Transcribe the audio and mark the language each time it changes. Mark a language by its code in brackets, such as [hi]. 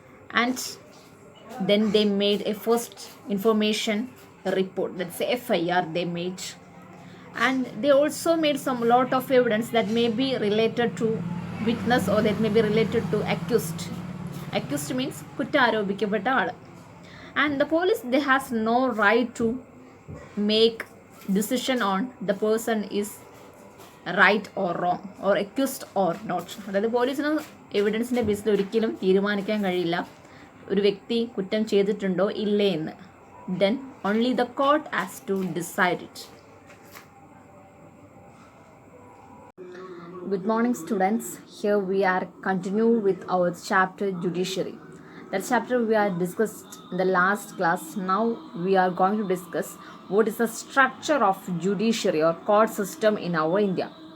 [en] and then they made a first information report, that's FIR they made, and they also made some lot of evidence that may be related to witness or that may be related to accused. Accused means [ml] കുറ്റാരോപിക്കപ്പെട്ട all. [en] And the police, they has no right to make decision on the person is right or wrong or accused or not. [ml] അതായത് പോലീസിന് എവിഡൻസിൻ്റെ ബേസിൽ ഒരിക്കലും തീരുമാനിക്കാൻ കഴിയില്ല ഒരു വ്യക്തി കുറ്റം ചെയ്തിട്ടുണ്ടോ ഇല്ലേ എന്ന്. [en] Then only the court has to decide it. Good morning students, here we are continue with our chapter judiciary. That chapter we are discussed in the last class. Now we are going to discuss what is the structure of judiciary or court system in our India.